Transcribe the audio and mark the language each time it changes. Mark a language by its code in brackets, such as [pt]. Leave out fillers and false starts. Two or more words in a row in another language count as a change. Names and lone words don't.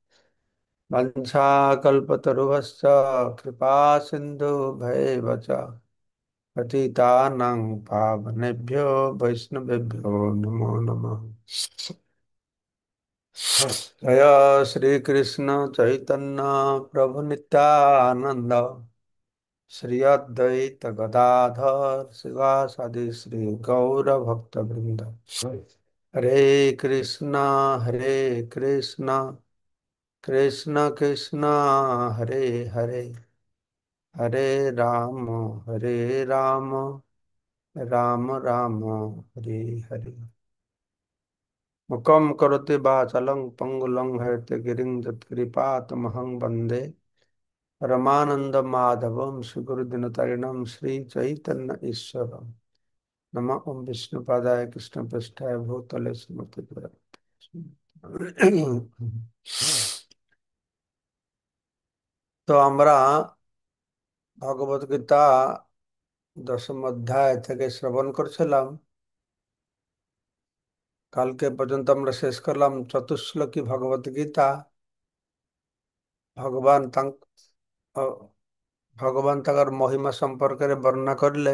[sa] वंशाकल्पतरुभ्यश्च कृपा सिन्धुभ्यैव च पतितानां पावनेभ्यो वैष्णवेभ्यो नमो नमः। जय श्री कृष्ण चैतन्य प्रभु नित्यानंद श्री अद्वैत गदाधर शिवासादि श्री गौर भक्त वृंद। हरे कृष्ण कृष्ण कृष्ण हरे हरे हरे राम हरे राम राम राम हरे हरे। मुकं करोति वाचालं पंगुलं हयते यत्कृपातमहं वन्दे परमानन्दमाधवं श्रीगुरुदिनतरिणं श्रीचैतन्य ईश्वरं। नमः ओं विष्णुपादाय कृष्णप्रेष्ठाय भूतले श्रीमते। [bn] তো আমরা ভগবত গীতা দশম অধ্যায় থেকে শ্রবণ করছিলাম। কালকে পর্যন্ত আমরা শেষ করলাম চতুশ্লোকী ভগবত গীতা। [or] ଭଗବାନ ଭଗବାନ ତାଙ୍କର ମହିମା ସମ୍ପର୍କରେ ବର୍ଣ୍ଣନା କରିଲେ।